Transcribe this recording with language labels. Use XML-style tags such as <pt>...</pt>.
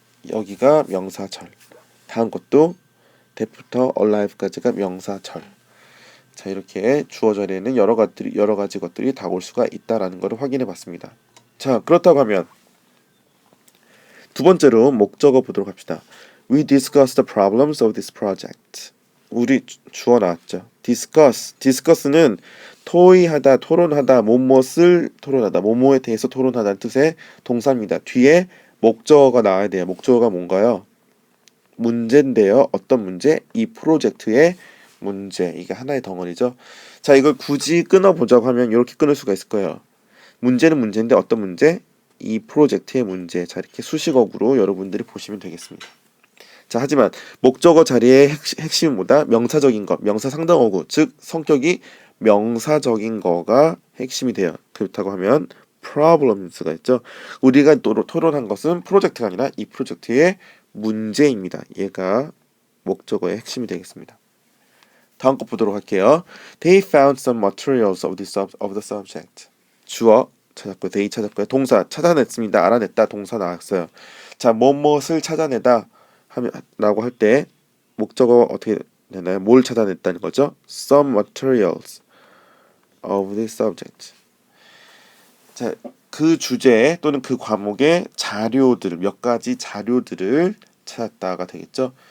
<ko>여기가 명사절. 다음 것도 that부터 alive까지가 명사절. 자, 이렇게 주어 자리에는 여러 가지 것들이 다 올 수가 있다라는 것을 확인해 봤습니다. 자, 그렇다고 하면 두 번째로 목적어 보도록 합시다.</ko> <en>We discuss the problems of this project.</en> <ko>우리 주어 나왔죠. discuss는 토의하다, 토론하다, 뭐뭇을 토론하다, 뭐뭐에 대해서 토론하다는 뜻의 동사입니다. 뒤에 목적어가 나와야 돼요. 목적어가 뭔가요? 문제인데요. 어떤 문제? 이 프로젝트의 문제. 이게 하나의 덩어리죠. 자, 이걸 굳이 끊어보자고 하면 이렇게 끊을 수가 있을 거예요. 문제는 문제인데 어떤 문제? 이 프로젝트의 문제. 자, 이렇게 수식어구로 여러분들이 보시면 되겠습니다. 자, 하지만 목적어 자리의 핵심은 뭐다? 명사적인 것, 명사 상당어구, 즉 성격이 명사적인 거가 핵심이 돼요. 그렇다고 하면 problems가 있죠. 우리가 토론한 것은 프로젝트가 아니라 이 프로젝트의 문제입니다. 얘가 목적어의 핵심이 되겠습니다. 다음 거 보도록 할게요.</ko> <en>They found some materials of the subject.</en> <ko>주어 찾았고요. they 찾았고요. 동사 찾아냈습니다. 알아냈다. 동사 나왔어요. 자, 무엇을 찾아내다 라고 할 때 목적어 어떻게 되나요? 뭘 찾아냈다는 거죠?</ko> <en>Some materials of the subject.</en> <ko>자, 그 주제 또는 그 과목의 자료들, 몇 가지 자료들을 찾았다가 되겠죠.</ko>